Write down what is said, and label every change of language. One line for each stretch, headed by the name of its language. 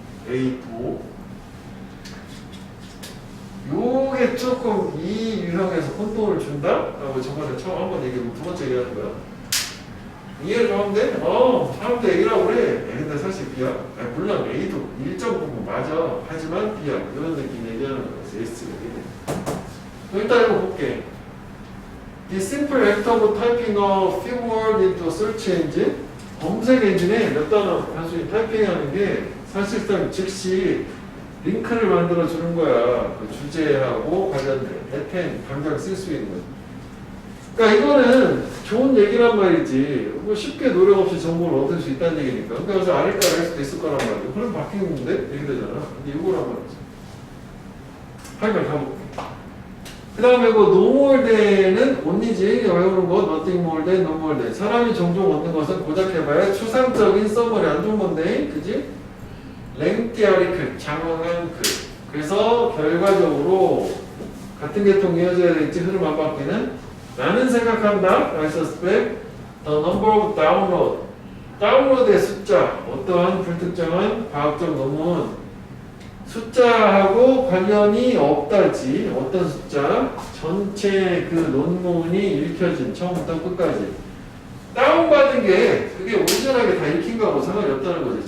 Korean: A도 요게 조금 이 유형에서 혼동을 준다? 라고 저번에 처음 한번 얘기하고 두 번째 얘기하는 거야. 이해를 좀 하면 돼? 사람도 A라고 그래. 근데 사실 B야. 물론 A도 일정 부분 맞아. 하지만 B야. 이런 느낌 얘기하는 거야. S가 이게. 일단 이거 볼게.
English: The simple act of typing a few words into a search engine.
Korean: 검색 엔진에 몇 단어 단순히 타이핑하는 게 사실상 즉시 링크를 만들어 주는 거야. 그 주제하고 관련된 대펜 당장 쓸 수 있는. 그러니까 이거는 좋은 얘기란 말이지. 뭐 쉽게 노력 없이 정보를 얻을 수 있다는 얘기니까. 그러니까 그래서 아닐까 할 수도 있을 거란 말이야. 그럼 바뀌는데 이렇게 되잖아. 근데 이거란 말이지. 하여간 가볼게. 그 다음에 뭐
English: no more than
Korean: 은 only지. 외우는 것
English: nothing more than, no more than.
Korean: 사람이 종종 얻는 것은 고작 해봐야 추상적인 써머리 안 좋은 건데, 그지? 랭띠아리 글, 장황한 글. 그래서 결과적으로 같은 계통 이어져야 될지 흐름 안 바뀌는 나는 생각한다.
English: I suspect the number of download.
Korean: 다운로드의 숫자. 어떠한 불특정한 과학적 논문 숫자하고 관련이 없다지. 어떤 숫자? 전체 그 논문이 읽혀진 처음부터 끝까지. 다운받은 게 그게 온전하게 다 읽힌 거하고 상관이 없다는 거지.